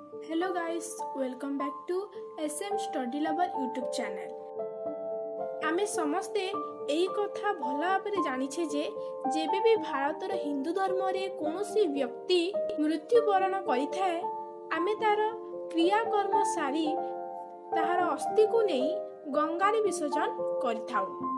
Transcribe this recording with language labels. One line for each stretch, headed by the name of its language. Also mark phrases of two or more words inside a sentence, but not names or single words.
English: Hello guys, welcome back to SM Study Lover YouTube channel.
Odia: ଆମେ ସମସ୍ତେ ଏହି କଥା ଭଲ ଭାବରେ ଜାଣିଛେ ଯେ ଯେବେ ଭି ଭାରତର ହିନ୍ଦୁ ଧର୍ମ ରେ କୌଣସି ବ୍ୟକ୍ତି ମୃତ୍ୟୁବରଣ କରିଥାଏ ଆମେ ତାର କ୍ରିୟାକର୍ମ ସାରି ତାହାର ଅସ୍ଥି କୁ ନେଇ ଗଙ୍ଗାରେ ବିସର୍ଜନ କରିଥାଉ।